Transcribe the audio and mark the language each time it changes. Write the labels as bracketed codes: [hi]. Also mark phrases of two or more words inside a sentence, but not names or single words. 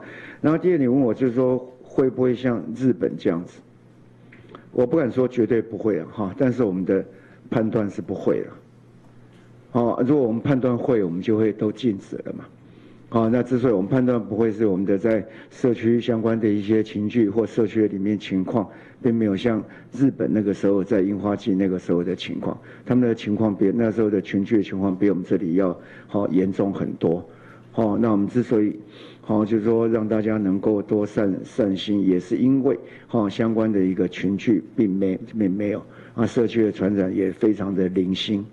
[zh] 然後第二，你問我就是說會不會像日本這樣子，我不敢說絕對不會哈，但是我們的判斷是不會了。好，如果我們判斷會，我們就會都禁止了嘛。好，那之所以我們判斷不會，是我們的在社區相關的一些情緒或社區裡面情況，並沒有像日本那個時候在櫻花季那個時候的情況，他們的情況比那時候的群聚的情況比我們這裡要嚴重很多。好，那我們之所以就是說讓大家能夠多散心，也是因為相關的一個群聚並沒有啊，社區的傳染也非常的零星。